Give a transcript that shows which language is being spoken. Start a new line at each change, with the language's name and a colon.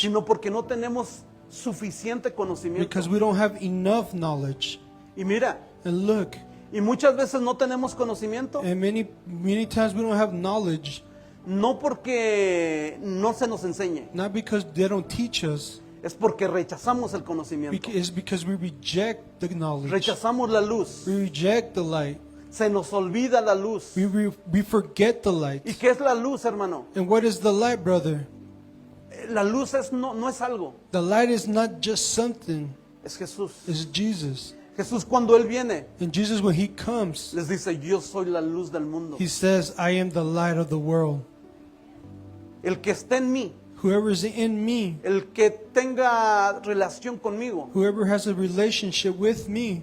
Spanish: sino porque no tenemos suficiente conocimiento.
English: because we don't have enough knowledge.
Spanish: Y mira,
English: And look,
Spanish: y muchas veces no tenemos conocimiento,
English: and many times we don't have knowledge,
Spanish: no porque no se nos enseñe,
English: not because they don't teach us,
Spanish: es porque rechazamos el conocimiento.
English: it's because we reject the knowledge.
Spanish: Rechazamos la luz,
English: We reject the light.
Spanish: se nos olvida la luz.
English: We forget the light.
Spanish: ¿Y qué es la luz, hermano?
English: And what is the light, brother?
Spanish: La luz no es algo,
English: The light is not just something,
Spanish: es Jesús.
English: it's Jesus.
Spanish: Jesús cuando Él viene,
English: And Jesus, when He comes,
Spanish: les dice, yo soy la luz del mundo.
English: He says, I am the light of the world.
Spanish: El que esté en mí,
English: Whoever is in me,
Spanish: el que tenga relación conmigo,
English: whoever has a relationship with me,